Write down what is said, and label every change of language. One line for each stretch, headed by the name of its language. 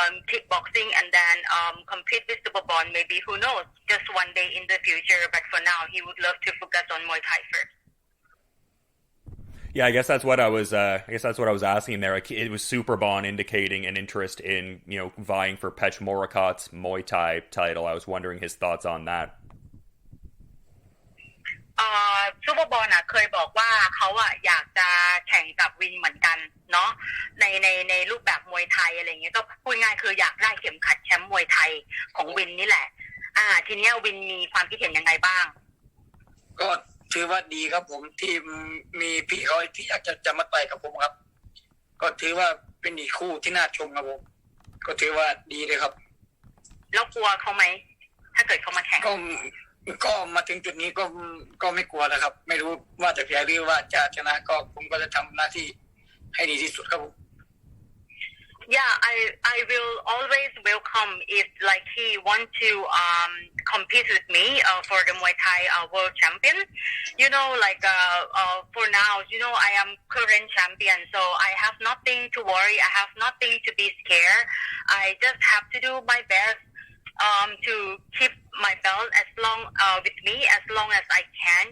English: kickboxing and then compete with Super Bond maybe who knows just one day in the future but for now he would love to focus on Muay Thai first Yeah, I guess that's what I was asking there. Like, it was Super Bond indicating an interest in, vying for Petchmorakot's Muay Thai title. I was wondering his thoughts on that.
Thai: ซูเปอร์บอลเคยบอกว่าเขาอยากจะแข่งกับวินเหมือนกันเนาะในรูปแบบมวยไทยอะไรเงี้ยก็พูดง่ายคืออยากได้เข็มขัดแชมป์มวยไทยของวินนี่แหละทีนี้วินมีความคิดเห็นยังไงบ้าง ก็ถือว่าดีครับผมที่มีพี่เขาที่อยากจะมาต่อยกับผมครับก็ถือว่าเป็นอีกคู่ที่น่าชมครับผมก็ถือว่าดีเลยครับ แล้วกลัวเขาไหมถ้าเกิดเขามาแข่ง ก็มาถึงจุดนี้ก็ไม่กลัวแล้วครับไม่รู้ว่าจะแพ้หรือว่าจะชนะก็ผมก็จะทำหน้าที่ให้ดีที่สุดครับผม
English: Yeah, I will always welcome if like he want to compete with me for the Muay Thai world champion. You know, like for now, you know, I am current champion, so I have nothing to worry. I have nothing to be scared. I just have to do my best to keep my belt as long with me as long as I can.